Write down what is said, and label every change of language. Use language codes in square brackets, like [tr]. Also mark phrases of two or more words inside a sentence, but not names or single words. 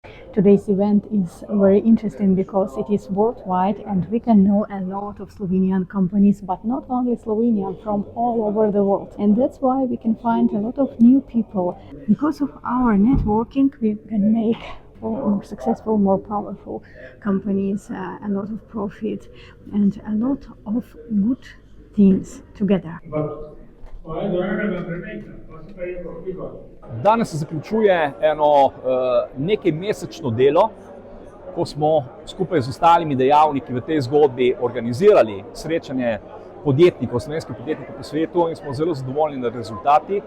[en] Today's event is very interesting because it is worldwide and we can know a lot of Slovenian companies, but not only Slovenian, from all over the world. And that's why we can find a lot of new people. Because of our networking, we can make more successful, more powerful companies, a lot of profit and a lot of good things together. [sl] Danes se zaključuje eno nekaj mesečno delo, ko smo skupaj z ostalimi dejavniki v tej zgodbi organizirali srečanje podjetnikov, slovenskih podjetnikov po svetu in smo zelo zadovoljni nad rezultati.